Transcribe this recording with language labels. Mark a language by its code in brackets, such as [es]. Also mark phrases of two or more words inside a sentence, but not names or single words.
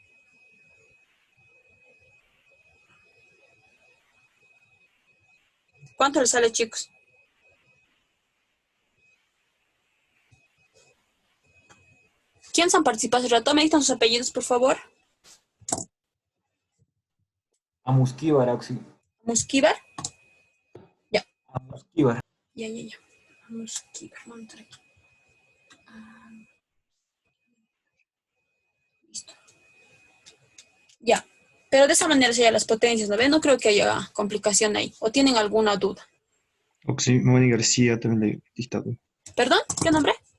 [es] ¿Cuánto le sale, chicos? ¿Quiénes han participado hace rato? ¿Me dictan sus apellidos, por favor? Amusquíbar, Auxi. Musquivar. Ya. Amusquíbar. Ya. Musquivar. Vamos a entrar aquí. Listo. Ya. Pero de esa manera serían las potencias, ¿no ven? No creo que haya complicación ahí. ¿O tienen alguna duda? Sí, Mamani García también le he dictado. ¿Perdón? ¿Qué nombre?